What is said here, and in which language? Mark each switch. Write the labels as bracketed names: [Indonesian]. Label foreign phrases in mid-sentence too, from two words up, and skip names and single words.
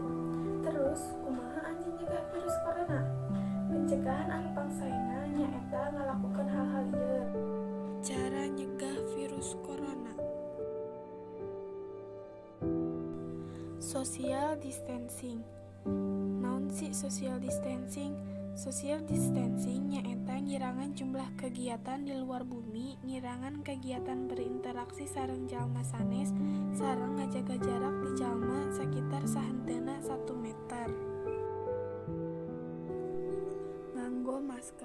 [Sundanese] Terus, kumaha anjeun nyegah virus corona? Pencegahan anu pangsaena nyaeta ngalakukeun hal-hal ieu. Cara nyegah virus corona. [English] Social distancing. [Sundanese] Naon sih [English] social distancing? Social distancing [Sundanese] nyaeta ngirangan jumlah kegiatan di luar bumi, ngirangan kegiatan berinteraksi sareng jalma sanes, sareng ngajaga jarak di jalma sakitar sahenteuna 1 meter. Nganggo masker.